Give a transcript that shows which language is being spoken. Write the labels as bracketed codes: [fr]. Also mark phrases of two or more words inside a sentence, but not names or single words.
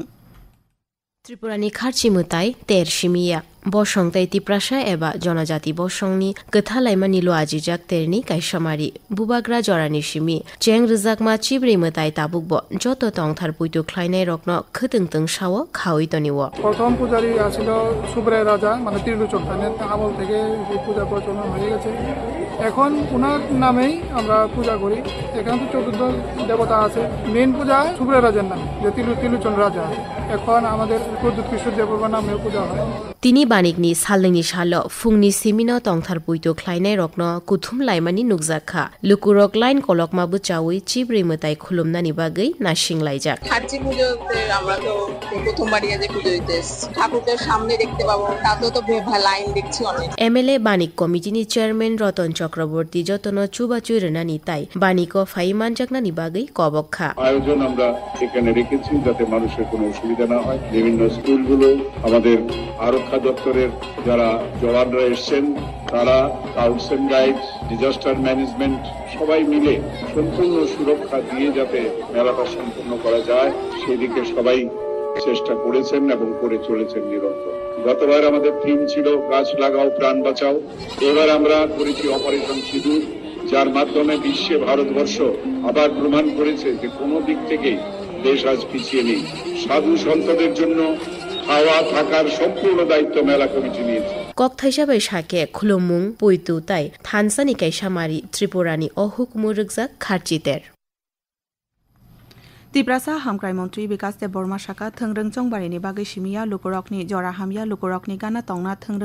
[trp] त्रिपुरानि खारचि मुताय तेर सिमिया बसं तै तिप्रासा एबा जनजाति बसंनि गथालाइमानि लो आजिजाक तेरनि कायसामारि बुबाग्रा जरानि सिमि चेंग रिजाकमा चिब्रि मुताय ताबुकबो जत तंथार पुइतु ख्लायनाय रकनो खतंतों सावो खावैतनिवो [bn] प्रथम পূজারি আছিল সুব্রায় রাজা মানে ত্রিলোচন তাদের আমল থেকে এই পূজা প্রচলন হয়ে গেছে এখন উনার নামেই আমরা পূজা করি এখানে তো 14 দেবতা আছে মেইন পূজা সুব্রায় রাজার নামে যে ত্রিলোচন রাজা এখন আমাদের প্রদ্যুৎ কৃষ্ণ দেববর্মা নামে পূজা হয় [trp] তিনি বানিকनि सालनि सालो फुंनि सिमिनो तंथार पुइतो ख्लाइनाय रकनो कुथुम लाइमानि नुकजाखा लुकुरक लाइन कलकमाबो चावै चिब्रे मताय खुलुमनानि बागै नासिं लाइजाक [bn] খার্চি পুজোতে আমরা তো প্রথমবারই আজ পুজো দিতে ঠাকুরকে সামনে দেখতে পাবো তাতেও তো লাইন দেখছি অনেক [trp] एमएलए बानिक कमिटिनि चेयरमैन रतन चक्रवर्ती जतन चुबाचुई रेनानि ताई बानिको फाइमान जाकनानि बागै कबखा [bn] আয়োজন আমরা এখানে রেখেছি যাতে মানুষের কোনো অসুবিধা না হয় বিভিন্ন স্কুলগুলো আমাদের আরক্ষা দপ্তরের যারা জওয়ানরা এসেছেন তারা [en] scouts and guides disaster management [bn] সবাই মিলে সম্পূর্ণ সুরক্ষা দিয়ে যাতে মেলাটা সম্পূর্ণ করা যায় সেদিকে সবাই চেষ্টা করেছেন এবং করে চলেছেন নিরন্তর। গতবার আমাদের থিম ছিল গাছ লাগাও প্রাণ বাঁচাও, এবার আমরা করেছি অপারেশন সিঁদুর, যার মাধ্যমে বিশ্বে ভারতবর্ষ আবার প্রমাণ করেছে যে কোনো দিক থেকেই দেশ আজ পিছিয়ে নেই। সাধু সন্তদের জন্য খাওয়া থাকার সম্পূর্ণ দায়িত্ব মেলা কমিটি নিয়েছে। [trp] कक्थाइसाबै साके खुलुमुं पुइतु ताई थानसानि काइसामारि त्रिपुरानि अहुकुमु रुगजाक खारचितेर तिप्रासा हामक्राय मन्त्री विकास देब बर्मा शाखा थोंरों चंबारिनि बागै सिमिया लुकुरकनि जरा हामिया लुकुरकनि गाना तंना थोंरों